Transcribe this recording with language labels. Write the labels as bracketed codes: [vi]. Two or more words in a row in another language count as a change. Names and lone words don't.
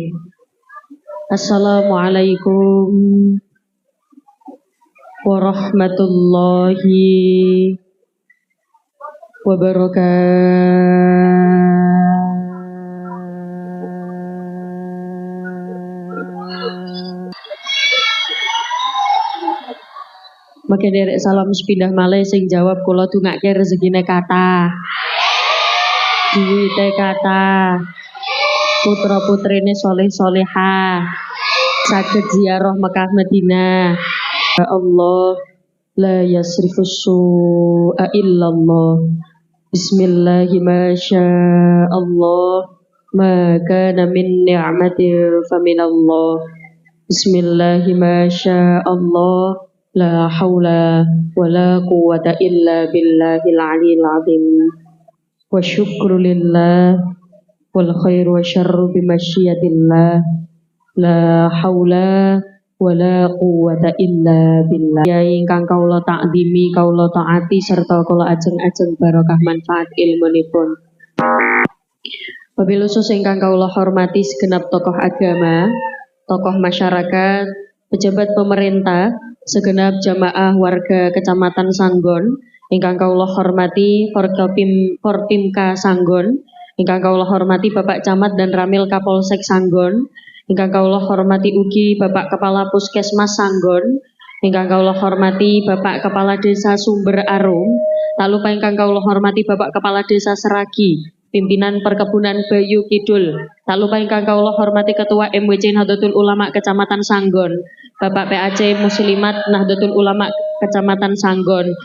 [ar] السلام عليكم ورحمة الله وبركاته. [jv] Maka derek salam sepindah malih sing jawab kula dungake rezekine kathah. Duwite kathah. Putra putrine soleh solehah. Saged ziarah Mekah Madinah. [ar] يا الله، لا يصرف السوء إلا الله. بسم الله الرحمن الرحيم. ما كان من نعمة فمن الله. بسم الله الرحمن الرحيم. لا حول ولا قوة إلا بالله العلي العظيم. والشكر لله والخير والشر بمشيئة الله. لا حول ولا قوة إلا بالله. [jv] Ya ingkang kaula takdimi, kaula taati serta kaula ajeng-ajeng barokah manfaat ilmunipun. [ar] وبالخصوص [jv] ingkang kaula hormati [id] segenap tokoh agama, tokoh masyarakat, pejabat pemerintah, segenap jamaah warga [jv] Kecamatan Sanggon, ingkang kaula hormati Forpimka Sanggon, ingkang kaula hormati Bapak Camat dan Ramil Kapolsek Sanggon, ingkang kaula hormati ugi Bapak Kepala Puskesmas Sanggon, ingkang kaula hormati Bapak Kepala Desa Sumber Arum, [id] tak lupa [jv] ingkang kaula hormati Bapak Kepala Desa Seragi, pimpinan Perkebunan Bayu Kidul, [id] tak lupa [jv] ingkang kaula hormati Ketua MWC Nahdlatul Ulama Kecamatan Sanggon, Bapak PAC Muslimat Nahdlatul Ulama Kecamatan Sanggon.